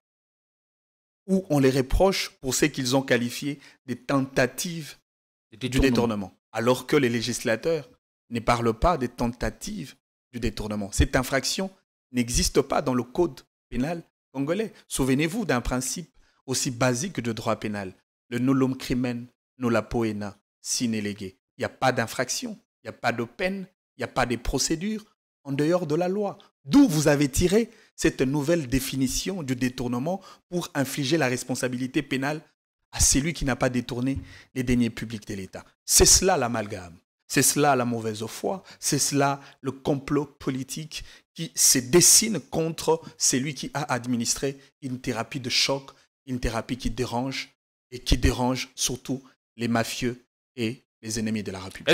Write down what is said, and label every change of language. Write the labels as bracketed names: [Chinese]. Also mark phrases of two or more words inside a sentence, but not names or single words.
[French] Ou on les reproche pour ce qu'ils ont qualifié des tentatives du détournement, alors que les législateurs ne parlent pas des tentatives du détournement. Cette infraction n'existe pas dans le code pénal congolais. Souvenez-vous d'un principe aussi basique de droit pénal, le [Latin] nullum crimen nulla poena sine lege. [French] Il n'y a pas d'infraction, il n'y a pas de peine, il n'y a pas de procédure en dehors de la loi. D'où vous avez tiré cette nouvelle définition du détournement pour infliger la responsabilité pénale à celui qui n'a pas détourné les deniers publics de l'État. C'est cela l'amalgame, c'est cela la mauvaise foi, c'est cela le complot politique qui se dessine contre celui qui a administré une thérapie de choc, une thérapie qui dérange et qui dérange surtout les mafieux et les ennemis de la République.